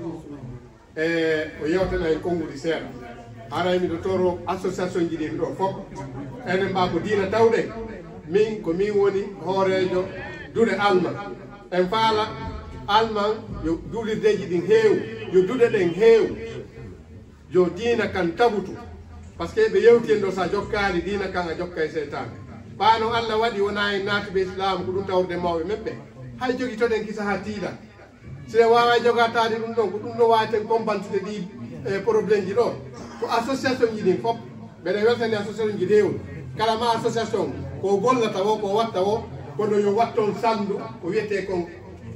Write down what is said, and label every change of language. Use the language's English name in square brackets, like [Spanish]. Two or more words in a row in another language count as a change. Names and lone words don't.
[Fula] o yewtana en konngudi seeɗa haray miɗo toro association ji ɗin ɗo fof enen mba ko diina tawɗen min ko min woni hoorejo duɗe alman en faala alman yo duulirdeji ɗin heew yo duɗe ɗen heew yo diina kan tabutu [French] par ce que [Fula] ɓe yewti en ɗo sa jokkari diina kan a jokka e seytane ɓano Allah waɗi wona en naatuɓe islam ko ɗum tawde mawɓe meɓɓe hay jogi toɗen kisa ha tiiɗa sine wawa jogatade ɗum ɗon ko ɗum ɗo waten compensude ɗi probléme ji ɗo ko association ji ɗin fof mbeɗa weltani association ji dewol kala ma association ko gollata o ko watta o kono yo watton sandu ko